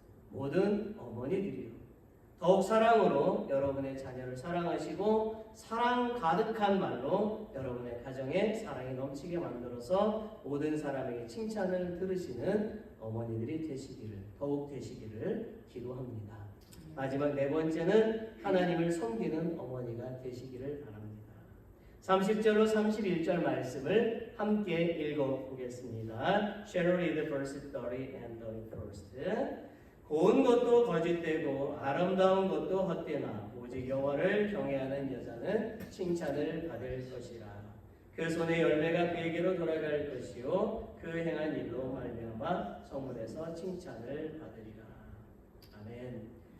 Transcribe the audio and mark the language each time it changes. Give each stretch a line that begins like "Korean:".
Korean: 모든 어머니들이요. 더욱 사랑으로 여러분의 자녀를 사랑하시고 사랑 가득한 말로 여러분의 가정에 사랑이 넘치게 만들어서 모든 사람에게 칭찬을 들으시는 어머니들이 더욱 되시기를 기도합니다. 마지막 4번째는 하나님을 섬기는 어머니가 되시기를 바랍니다. 30절로 31절 말씀을 함께 읽어보겠습니다.
English: Shall we read verse 30 and 31st?
Korean: 고운 것도 거짓되고 아름다운 것도 헛되나 오직 여호와를 경외하는 여자는 칭찬을 받을 것이라. 그 손의 열매가 그에게로 돌아갈 것이요 그 행한 일로 말미암아 성문에서 칭찬을 받으리라. 아멘.